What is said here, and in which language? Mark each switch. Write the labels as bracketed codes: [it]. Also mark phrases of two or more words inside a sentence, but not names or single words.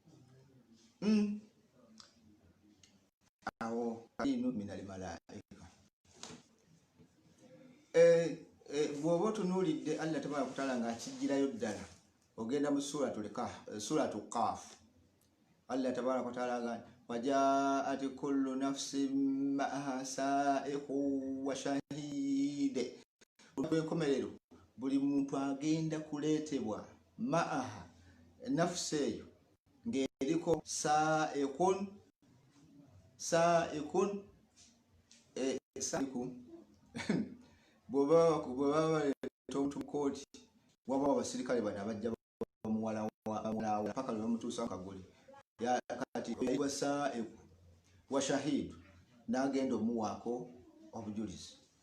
[ar] Awo قرين من الملائكة. [lg] Bw'oba otunuulidde Allah [ar] تبارك وتعالى [lg] ng'akijjirayo ddala, ogenda mu suratu Qaf, Allah [ar] تبارك وتعالى [lg] agamba [ar] وجاءت كل نفس معها سائق وشهيد. [lg] Enkomerero, buli muntu agenda kuleetebwa ma'aha, nafsi eyo ng'eriko sa'iqun bw'oba baleeta omuntu mu kooti, waba abasirikale bano abajja bamuwala paka lwe bamutuusa kaguli, kati [ar] وسائق وشهيد [lg] n'agenda omuwaako obujulizi.